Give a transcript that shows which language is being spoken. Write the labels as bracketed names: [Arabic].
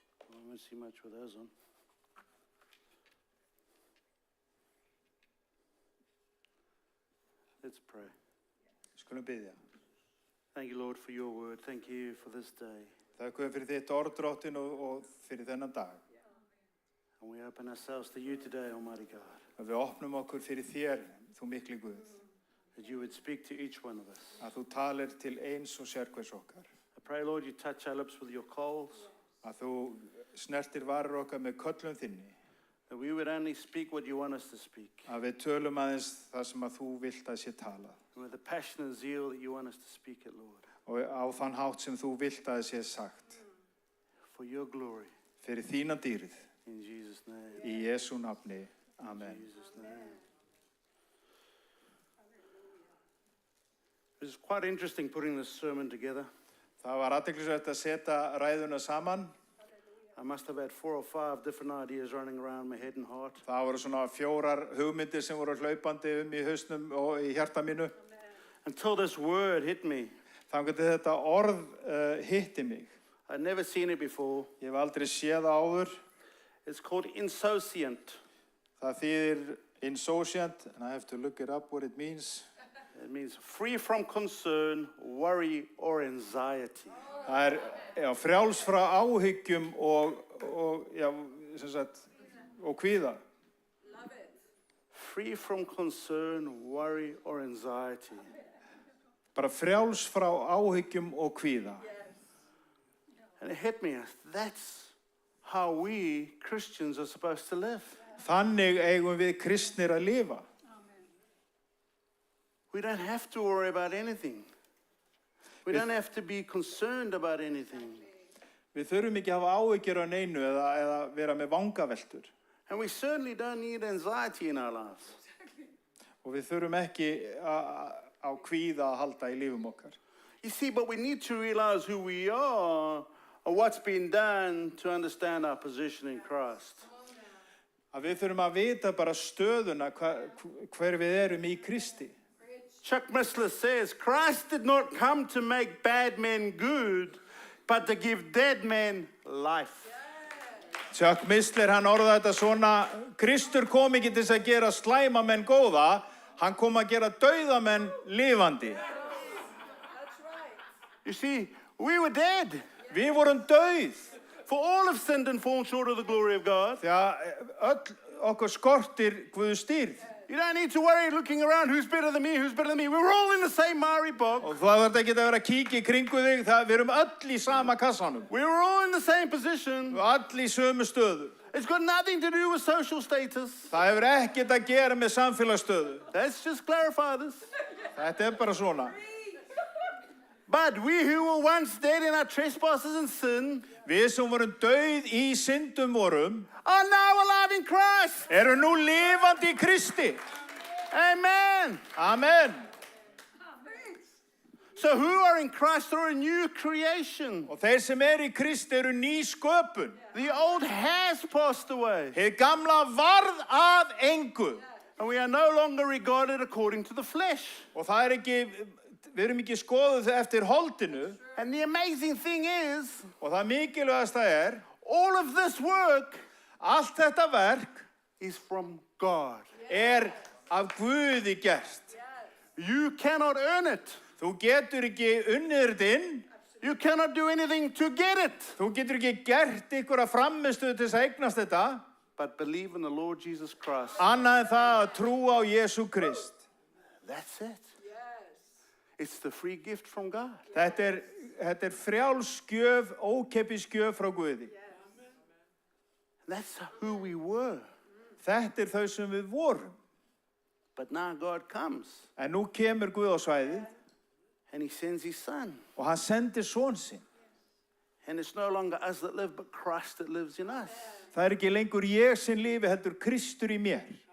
[English] I won't see much with those on. Let's pray. [Icelandic] Skulum biðja. [English] Thank you, Lord, for your word. Thank you for this day. [Icelandic] Þakka fyrir þitt orð, drottin, og fyrir þennan dag. [English] And we open ourselves to you today, Almighty God. [Icelandic] Að við opnum okkur fyrir þér, þú mikli Guð. [English] That you would speak to each one of us. [Icelandic] Að þú talir til eins og sérhvers okkar. [English] I pray, Lord, you touch our lips with your coals. [Icelandic] Að þú snertir varir okkar með köllum þinni. [English] That we would only speak what you want us to speak. [Icelandic] Að við tölum aðeins það sem að þú vilt að sé talað. [English] And with the passion and zeal that you want us to speak it, Lord. [Icelandic] Og á þann hátt sem þú vilt að sé sagt. [English] For your glory. [Icelandic] Fyrir þína dýrð. [English] In Jesus' name. [Icelandic] Í Jesú nafni. Amen. [English] In Jesus' name. It was quite interesting putting this sermon together. [Icelandic] Það var athyglisvert að setja ræðuna saman. [English] I must have had 4 or 5 different ideas running around my head and heart. [Icelandic] Það voru svona 4 hugmyndir sem voru hlaupandi í hausnum og í hjarta mínu. [English] until this word hit me. [Icelandic] Þangað til þetta orð hitti mig. [English] I'd never seen it before. [Icelandic] Ég hef aldrei séð það áður. [English] It's called insouciant. [Icelandic] Það þýðir [English] insouciant, and I have to look it up what it means. It means free from concern, worry, or anxiety. [Icelandic] Það frjáls frá áhyggjum og sem sagt, og kvíða. [English] Free from concern, worry, or anxiety. [Icelandic] Bara frjáls frá áhyggjum og kvíða. [English] And it hit me, that's how we Christians are supposed to live. [Icelandic] Þannig eigum við kristnir að lifa. [English] We don't have to worry about anything. We don't have to be concerned about anything. [Icelandic] Við þurfum ekki að hafa áhyggjur á neinu eða vera með vangaveltur. [English] And we certainly don't need anxiety in our lives. [Icelandic] Og við þurfum ekki á kvíða að halda í lífum okkar. [English] You see, but we need to realize who we are and what's been done to understand our position in Christ. [Icelandic] Að við þurfum að vita bara stöðuna hver við erum í Kristi. [English] Chuck Missler says, Christ did not come to make bad men good, but to give dead men life. [Icelandic] Chuck Missler, hann orðaði þetta svona, Kristur kom ekki til þess að gera slæma menn góða, hann kom að gera dauða menn lifandi. [English] You see, we were dead. [Icelandic] Við vorum dauð. [English] For all have sinned and fallen short of the glory of God. [Icelandic] Því að okkur skortir Guðs stýrð. [English] You don't need to worry looking around who's better than me, who's better than me. We're all in the same miry bog. [Icelandic] Og þú þarft ekki að vera að kíkja í kringu þig, við erum öll í sama kassanum. [English] We're all in the same position. [Icelandic] Og öll í sömu stöðu. [English] It's got nothing to do with social status. [Icelandic] Það hefur ekkert að gera með samfélagsstöðu. [English] Let's just clarify this. [Icelandic] Þetta bara svona. [English] But we who were once dead in our trespasses and sin, [Icelandic] við sem vorum dauð í syndum vorum, [English] are now alive in Christ. [Icelandic] Eru nú lifandi í Kristi. [English] Amen. [Icelandic] Amen. [English] So who are in Christ are a new creation. [Icelandic] Og þeir sem í Kristi eru ný sköpun. [English] The old has passed away. [Icelandic] Hið gamla varð að engu. [English] And we are no longer regarded according to the flesh. [Icelandic] Og það ekki, við erum ekki skoðuð eftir holdinu. [English] And the amazing thing is, [Icelandic] og það mikilvægasta [English] all of this work, [Icelandic] allt þetta verk, [English] is from God. [Icelandic] Af Guði gert. [English] You cannot earn it. [Icelandic] Þú getur ekki unnið þetta inn. [English] You cannot do anything to get it. [Icelandic] Þú getur ekki gert ykkur að framistuðu til þess að eignast þetta. [English] But believe in the Lord Jesus Christ. [Icelandic] Annað en það að trúa á Jesú Krist. [English] That's it. It's the free gift from God. [Icelandic] Þetta frjáls gjöf, ókeypis gjöf frá Guði. [English] That's who we were. [Icelandic] Þetta þau sem við vorum. [English] But now God comes. [Icelandic] En nú kemur Guð á svæðið. [English] And he sends his son. [Icelandic] Og hann sendir son sinn. [English] And it's no longer us that live, but Christ that lives in us. [Icelandic] Það ekki lengur ég sem lifi, heldur Kristur í mér.